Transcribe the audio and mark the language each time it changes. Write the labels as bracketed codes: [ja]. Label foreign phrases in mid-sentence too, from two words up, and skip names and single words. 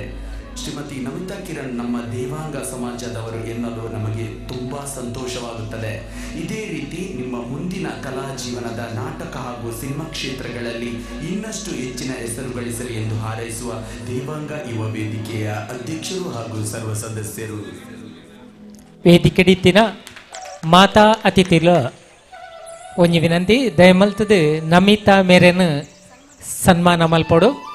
[kn] ಶ್ರೀಮತಿ ನಮಿತಾ ಕಿರಣ್ ನಮ್ಮ ದೇವಾಂಗ ಸಮಾಜದವರು ಎನ್ನಲು ನಮಗೆ ತುಂಬ ಸಂತೋಷವಾಗುತ್ತದೆ. ಇದೇ ರೀತಿ ನಿಮ್ಮ ಮುಂದಿನ ಕಲಾ ಜೀವನದ ನಾಟಕ ಹಾಗೂ ಸಿನಿಮಾ ಕ್ಷೇತ್ರಗಳಲ್ಲಿ ಇನ್ನಷ್ಟು ಹೆಚ್ಚಿನ ಹೆಸರು ಗಳಿಸಲಿ ಎಂದು ಹಾರೈಸುವ ದೇವಾಂಗ ಯುವ ವೇದಿಕೆಯ ಅಧ್ಯಕ್ಷರು ಹಾಗೂ ಸರ್ವ ಸದಸ್ಯರು. [tcy] ವೇದಿಕೆಡಿತ್ತಿನ ಮಾತಾ ಅತಿಥಿಲ ಒಂಜಿ ವಿನಂತಿ, ದಯಮಲ್ತದು ನಮಿತಾ ಮೇರೆನ್ ಸನ್ಮಾನ ಮಲ್ಪಡು.